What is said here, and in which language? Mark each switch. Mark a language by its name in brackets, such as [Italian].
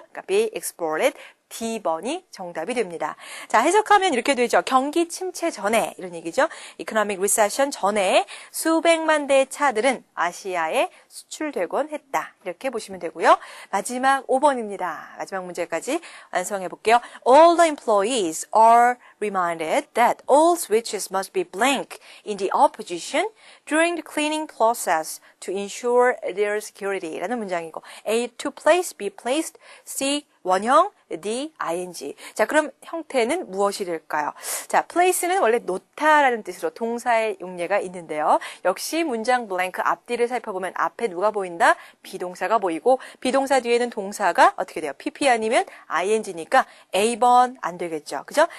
[Korean] 그러니까 [English] be exported, [Korean] D번이 정답이 됩니다. 자, 해석하면 이렇게 되죠. 경기 침체 전에 이런 얘기죠. [English] economic recession [Korean] 전에 수백만 대의 차들은 아시아에 수출되곤 했다. 이렇게 보시면 되고요. 마지막 5번입니다. 마지막 문제까지 완성해 볼게요. [English] All the employees are reminded that all switches must be blank in the opposition during the cleaning process to ensure their security [Korean] 라는 문장이고 [English] A to place, B placed, C [Korean] 원형, [English] D, ing. [Korean] 자, 그럼 형태는 무엇일까요? 자, place는 원래 놓다라는 뜻으로 동사의 용례가 있는데요. 역시 문장 blank 앞뒤를 살펴보면 앞에 누가 보인다? 비동사가 보이고 비동사 뒤에는 동사가 어떻게 돼요? PP 아니면 ing니까 A번 안 되겠죠. 그죠?